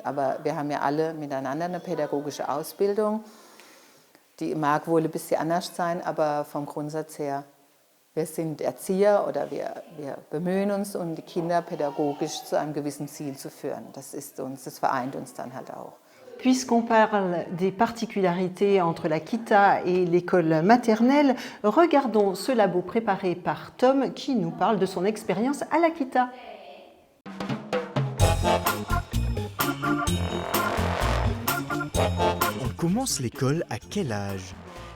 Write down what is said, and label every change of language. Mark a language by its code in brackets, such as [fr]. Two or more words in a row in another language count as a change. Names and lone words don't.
[de] Aber wir haben ja alle miteinander eine pädagogische Ausbildung. Die mag wohl ein bisschen anders sein, aber vom Grundsatz her, wir sind Erzieher oder wir bemühen uns, um die Kinder pädagogisch zu einem gewissen Ziel zu führen. Das vereint uns dann halt auch. [fr] Puisqu'on parle des particularités entre la Kita et l'école maternelle, regardons ce labo préparé par Tom qui nous parle de son expérience à la Kita. On commence l'école à quel âge ?